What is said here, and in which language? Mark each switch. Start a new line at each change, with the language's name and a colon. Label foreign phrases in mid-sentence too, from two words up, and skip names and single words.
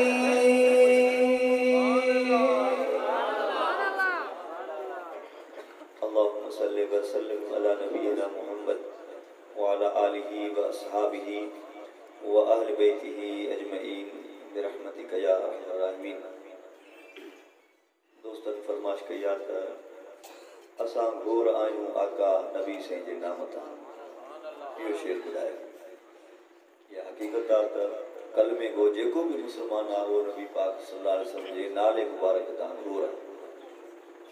Arabic: اللهم صل وسلم على نبينا محمد وعلى آله وأصحابه وأهل بيته أجمعين برحمتك يا أرحم الراحمين.
Sindhi: दोस्तन फरमाश कया त असां घोर आहियूं आका नबी साईं जे नाम तां। इहो शेर ॿुधायो। इहा हक़ीक़त आहे त कलमे गो जेको बि मुस्लमान आहे उहो नबी पाक
Arabic: صلى الله عليه وسلم
Sindhi: जे नाले मुबारक तां घोर आहे।